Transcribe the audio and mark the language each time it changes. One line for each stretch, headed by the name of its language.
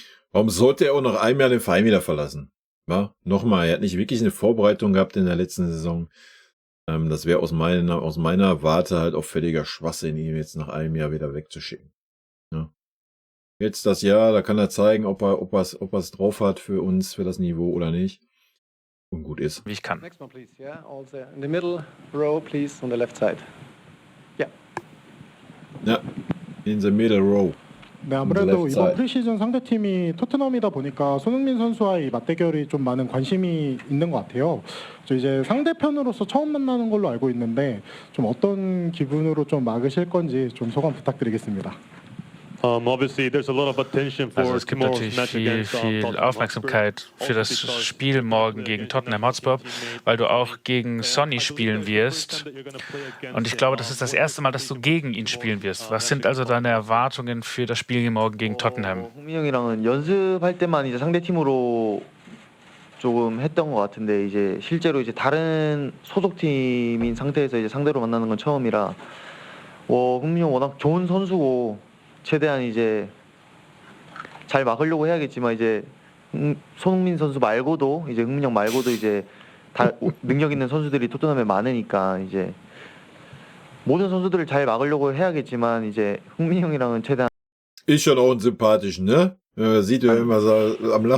German: Warum sollte er auch nach einem Jahr den Verein wieder verlassen? Ja, nochmal, er hat nicht wirklich eine Vorbereitung gehabt in der letzten Saison. Das wäre aus meiner Warte halt auch völliger Schwachsinn, ihn jetzt nach einem Jahr wieder wegzuschicken. Ja. Jetzt das Jahr, da kann er zeigen, ob er es drauf hat für uns, für das Niveau oder nicht. Und gut ist. Wie ich kann.
English: Next one, please. Yeah, also in the middle row, please, on the left side. Yeah. Ja, in the middle row.
Korean: 네, 아무래도 이번 프리시즌 상대팀이 토트넘이다 보니까 손흥민 선수와의 맞대결이 좀 많은 관심이 있는 것 같아요. 저 이제 상대편으로서 처음 만나는 걸로 알고 있는데 좀 어떤 기분으로 좀 막으실 건지 좀 소감 부탁드리겠습니다.
English: Obviously, there's a lot of attention for
German: Also es gibt natürlich viel Aufmerksamkeit für das Spiel morgen gegen Tottenham Hotspur, weil du auch gegen Sonny spielen wirst. Und ich glaube, das ist das erste Mal, dass du gegen ihn spielen wirst. Was sind also deine Erwartungen für das Spiel morgen gegen Tottenham?
Korean: 흥민 형이랑은 연습할 때만 이제 상대 팀으로 조금 했던 것 같은데 이제 실제로 이제 다른 소속팀인 상태에서 이제 상대로 만나는 건 처음이라 흥민 형 워낙 좋은 선수고. 최대한 이제 잘 막으려고 해야겠지만 이제 손흥민 선수 말고도 이제 흥민 형 말고도 이제 다 능력 있는 선수들이 토트넘에 많으니까 이제 모든 선수들을 잘 막으려고 해야겠지만 이제 흥민 형이랑은 최대한
German: Ist schon auch ein sympathischen, ne? Sieht ja immer so am Lachen